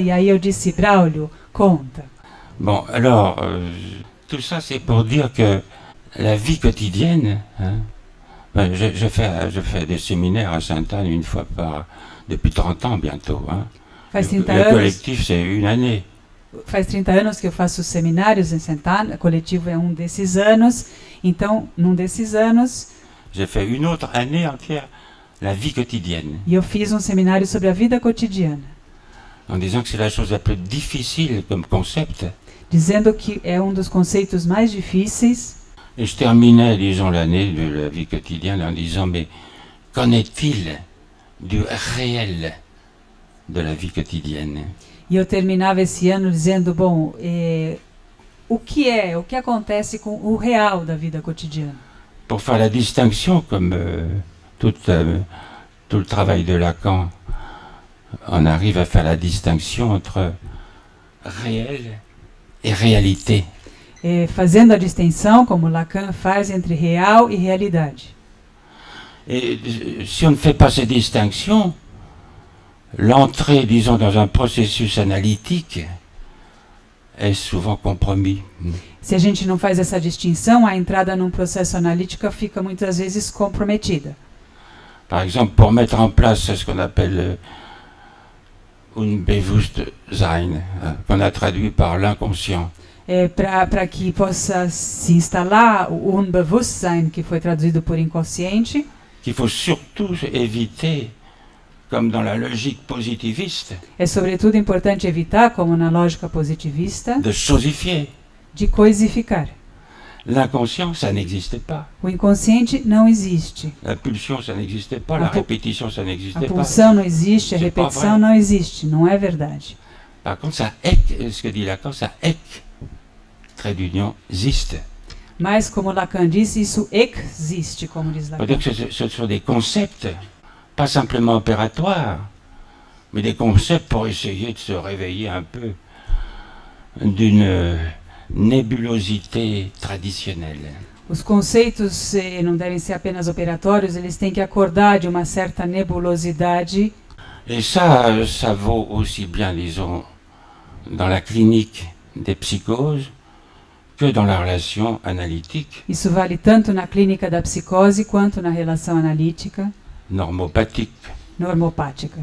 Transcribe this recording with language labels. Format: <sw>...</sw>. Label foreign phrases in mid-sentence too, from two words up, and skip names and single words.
<pt>E aí eu disse, Braulio, conta.</pt> <fr>Bon, alors, tout ça c'est pour dire que la vie quotidienne, hein, je fais des séminaires à Sainte-Anne une fois depuis 30 ans bientôt. Hein. Le collectif c'est une année.</fr> <pt>Faz 30 anos que eu faço seminários em Sainte-Anne, o coletivo é um desses anos, então, num desses anos...</pt> <fr>J'ai fait une autre année entière, la vie quotidienne.</fr> <pt>E eu fiz um seminário sobre a vida cotidiana.</pt> <fr>En disant que c'est la chose la plus difficile comme concept.</fr> <pt>Dizendo que é um dos conceitos mais difíceis.</pt> <fr>Et je terminais, disons, l'année de la vie quotidienne en disant, mais qu'en est-il du réel de la vie quotidienne?</fr> <pt>E eu terminava esse ano dizendo, bom, o que acontece com o real da vida cotidiana?</pt> <fr>Pour faire la distinction, comme tout le travail de Lacan, on arrive à faire la distinction entre réel et réalité.</fr> <pt>Fazendo a distinção, como Lacan faz, entre real e realidade.</pt> <fr>Et si on ne fait pas ces distinctions, l'entrée, disons, dans un processus analytique, est souvent compromis.</fr> <pt>Se a gente não faz essa distinção, a entrada num processo analítico fica muitas vezes comprometida.</pt> <fr>Par exemple, pour mettre en place ce qu'on appelle Unbewusstsein, qu'on a traduit par l'inconscient.</fr> <pt>Para que possa se instalar o Unbewusstsein, que foi traduzido por inconsciente,</pt> <fr>Qu'il faut surtout éviter, comme dans la logique positiviste,</fr> <pt>é sobretudo importante evitar, como na lógica positivista,</pt> <fr>de chosifier.</fr> <pt>de coisificar.</pt> <fr>L'inconscient, ça n'existait pas.</fr> <pt>O inconsciente não existe.</pt> <fr>La pulsion, ça n'existait pas. La répétition, ça</fr> <pt>A</pt> <fr>n'existait pas.</fr> <pt>pulsão não existe, a</pt> <fr>C'est pas</fr> <pt>repetição</pt> <fr>vrai.</fr> <pt>não existe. Não é verdade.</pt> <fr>Par contre, ça est, ce que dit Lacan, ça est, trait d'union,</fr> <pt>existe. Mas, como Lacan disse, isso existe, como diz Lacan.</pt> <fr>C'est-à-dire que ce sont des concepts, pas simplement opératoires, mais des concepts pour essayer de se réveiller un peu d'une nébulosité traditionnelle.</fr> <pt>Os conceitos não devem ser apenas operatórios, eles têm que acordar de uma certa nebulosidade.</pt> <fr>Et ça vaut aussi bien, disons, dans la clinique des psychoses que dans la relation analytique,</fr> <pt>Isso vale tanto na clínica da psicose quanto na relação analítica</pt> <fr>normopathique.</fr> <pt>normopática.</pt>